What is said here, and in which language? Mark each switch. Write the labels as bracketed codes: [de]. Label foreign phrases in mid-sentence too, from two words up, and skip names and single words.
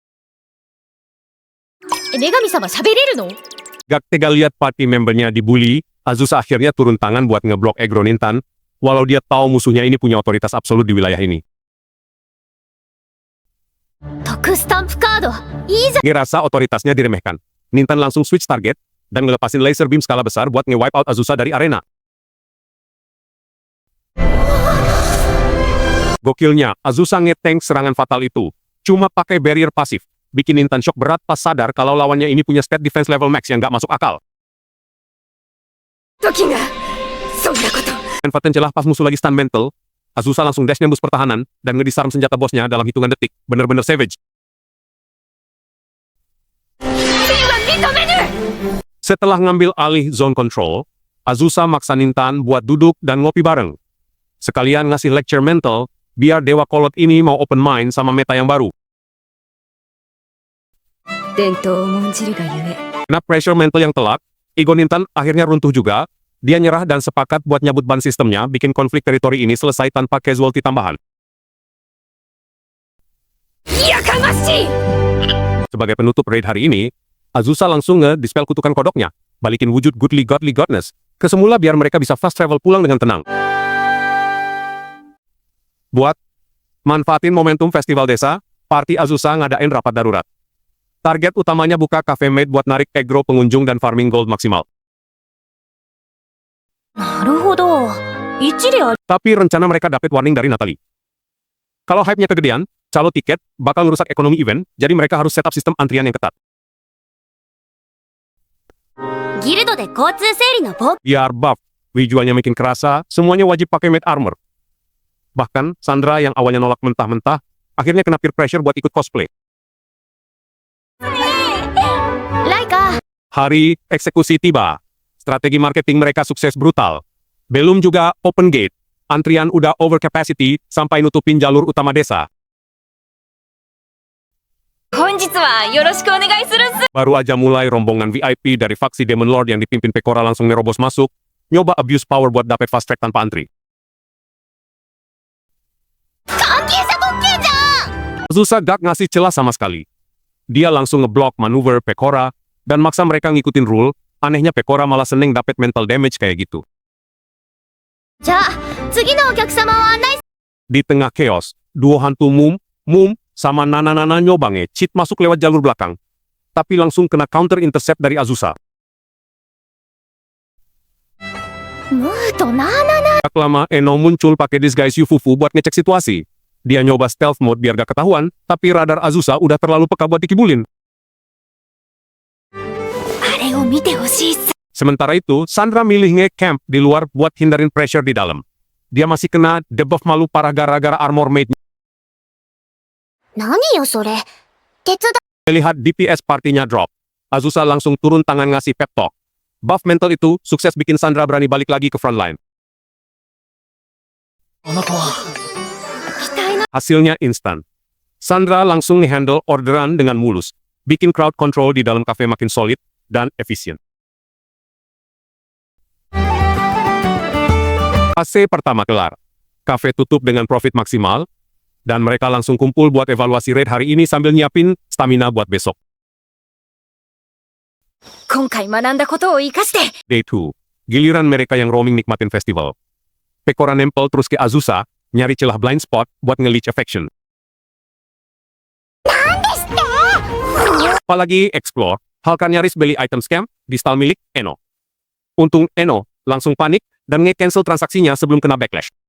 [id] Gak tega lihat [en] party membernya [id] dibully, Azusa akhirnya turun tangan buat ngeblok aggro Nintan, walau dia tahu musuhnya ini punya otoritas absolut di wilayah ini. Ngerasa otoritasnya diremehkan, Nintan langsung switch target, dan ngelepasin [en] laser beam [id] skala besar buat nge- [en] wipe out [id] Azusa dari arena. Gokilnya, Azusa nge-tank serangan fatal itu, cuma pakai barrier pasif, bikin Nintan shock berat pas sadar kalau lawannya ini punya [en] stat defense level max [id] yang gak masuk akal. [ja] 時がそんなこと [id] Manfaatin celah pas musuh lagi stun mental, Azusa langsung dash nembus pertahanan dan ngedisarm senjata bosnya dalam hitungan detik. Bener-bener savage. Setelah ngambil alih [en] zone control, [id] Azusa maksa Nintan buat duduk dan ngopi bareng. Sekalian ngasih lecture mental, biar Dewa Kolot ini mau [en] open mind [id] sama meta yang baru. [ja] 伝統を重んじるがゆえ [id] Karena pressure mental yang telak, ego Nintan akhirnya runtuh juga. Dia nyerah dan sepakat buat nyabut ban sistemnya, bikin konflik teritori ini selesai tanpa casualty tambahan. [ja] やかましい [id] Sebagai penutup raid hari ini, Azusa langsung nge-dispel kutukan kodoknya, balikin wujud [en] goodly godly godness [id] ke semula biar mereka bisa [en] fast travel [id] pulang dengan tenang. Buat manfaatin momentum festival desa, party Azusa ngadain rapat darurat. Target utamanya buka cafe made buat narik aggro pengunjung dan [en] farming gold [id] maksimal. [ja] なるほど。一理あり。 [id] Tapi rencana mereka dapat warning dari Natalie. Kalau hype-nya kegedean, calo tiket bakal ngerusak ekonomi event, jadi mereka harus [en] set up [id] sistem antrian yang ketat. [ja] ギルドで交通整理の冒 [id] Biar buff, visualnya makin kerasa, semuanya wajib pakai [en] made armor. [id] Bahkan, Sandra yang awalnya nolak mentah-mentah, akhirnya kena [en] peer pressure [id] buat ikut cosplay. [ja] ライカ [id] Hari eksekusi tiba. Strategi marketing mereka sukses brutal. Belum juga [en] open gate. [id] Antrian udah [en] over capacity [id] sampai nutupin jalur utama desa. [ja] 本日はよろしくお願いするっす。 [id] Baru aja mulai rombongan VIP dari faksi Demon Lord yang dipimpin Pekora langsung nerobos masuk, nyoba [en] abuse power [id] buat dapet [en] fast track [id] tanpa antri. [ja] 関係者特権じゃん [id] Azusa gak ngasih celah sama sekali. Dia langsung ngeblok manuver Pekora dan maksa mereka ngikutin rule. Anehnya Pekora malah seneng dapet mental damage kayak gitu. [ja] じゃあ、次のお客様を案内 [id] Di tengah chaos, duo hantu Mum, sama Nana nyoba nge-cheat masuk lewat jalur belakang. Tapi langsung kena [en] counter intercept [id] dari Azusa. [ja] ムーとナーナナ [id] Gak lama Eno muncul pakai disguise Yufufu buat ngecek situasi. Dia nyoba [en] stealth mode [id] biar gak ketahuan, tapi radar Azusa udah terlalu peka buat dikibulin. [ja] あれを見てほしいっす。 [id] Sementara itu, Sandra milih nge-camp di luar buat hindarin pressure di dalam. Dia masih kena debuff malu parah gara-gara armor made-nya. [ja] 何よそれ。手伝 [id] Melihat DPS partinya drop, Azusa langsung turun tangan ngasih [en] pep talk. [id] Buff mental itu sukses bikin Sandra berani balik lagi ke frontline. [ja] 期待の [id] Hasilnya instan. Sandra langsung nge-handle orderan dengan mulus, bikin [en] crowd control [id] di dalam cafe makin solid dan efisien. Fase pertama kelar. Cafe tutup dengan profit maksimal, dan mereka langsung kumpul buat evaluasi raid hari ini sambil nyiapin stamina buat besok. [ja] 今回学んだことを生かして [id] Day 2. Giliran mereka yang roaming nikmatin festival. Pekora nempel terus ke Azusa, nyari celah [en] blind spot [id] buat nge- [en] leech affection. [id] Apalagi explore, Halkan nyaris beli item scam di stall milik Eno. Untung Eno langsung panik dan nge-cancel transaksinya sebelum kena backlash.